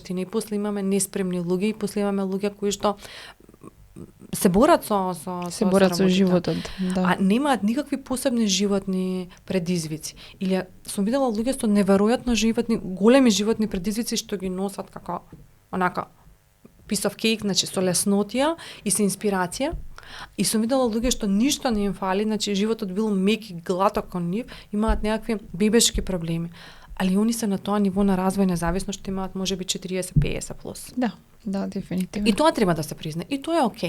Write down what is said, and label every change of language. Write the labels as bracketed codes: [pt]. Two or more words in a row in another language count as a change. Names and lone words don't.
[mk] И после имаме неспремни луѓе и после имаме луѓе кои што се борат Се борат со работите. животот. Да. А немаат никакви посебни животни предизвици. Или сум видела луѓе со неверојатно животни, големи животни предизвици што ги носат како онака [en] piece of cake, [mk] значи со леснотија и со инспирација. И сум видела луѓе што ништо не им фали, значи животот бил мек и глаток кон нив, имаат некакви бебешки проблеми. Али они се на тоа ниво на развој независно што имаат можеби 40-50 плюс. Да, дефинитивно. И тоа треба да се призна. И тоа е окей.